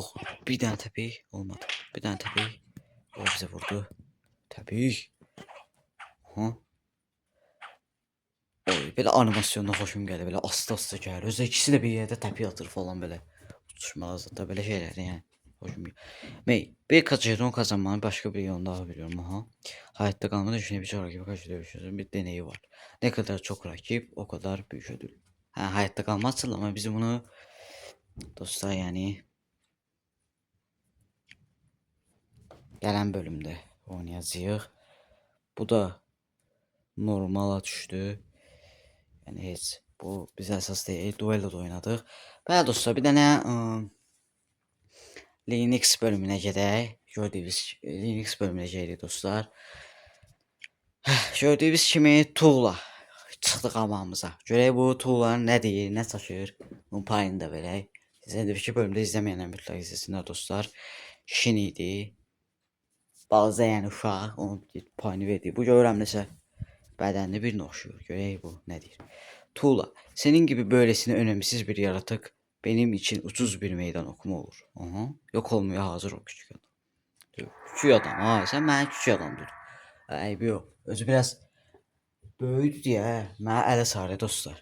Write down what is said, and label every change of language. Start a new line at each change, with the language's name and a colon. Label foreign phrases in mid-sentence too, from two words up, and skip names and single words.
Azerbaijani: Bir dənə təpik olmadı. Bir dənə təpik. O bizə vurdu. Təpik. Ha. Oy, belə animasyonda xoşum gəlir. Belə asta-asta gəlir. Özü ikisi də bir yerdə təpik atır falan belə. Tutuşmazdı da belə şeylər yəni. Xoşum gəlir.
Turkish: Bir kaçırdım kazanmanın başka bir yolunu daha biliyorum. Aha. Hayatta kalma düşünce bir sonraki birkaç dövüşümüzün bir deneyi var. Ne kadar çok rakip o kadar büyük ödül. Ha, hayatta kalmazsın ama bizim bunu dostlar yani
Azerbaijani: gelen bölümde oynayacağıq. Bu da normala düşdü. Yani heç bu biz əsas deyil. Duello da oynadıq. Bəli dostlar bir dənə Linux bölümünə gedək. Gördüyünüz Linux bölümünə gedirik dostlar. Gördüyünüz kimi tuğla çıxdı qabağımıza. Görək bu tuğlanın nə deyir, nə çaşır. Bunun payını da verək. Sizə öncəki bölümdə izləməyənlər mütləq izləsinlər dostlar. Şin idi. Balaca yəni uşaq onun payını verdi. Bu görürəm nəsə bədənli birinə oxşuyur. Görək bu nə deyir.
Turkish: Tuğla, senin gibi böylesine önemsiz bir yaratık benim için ucuz bir meydan okuma olur. Aha. Yok olmaya hazır o küçük adam. Küçük adam ha sen mənə küçük adam dur. Ayıbı yok.
Azerbaijani: Özü biraz
Turkish: böyüdü diye
Azerbaijani: mənə ələ sarı dostlar.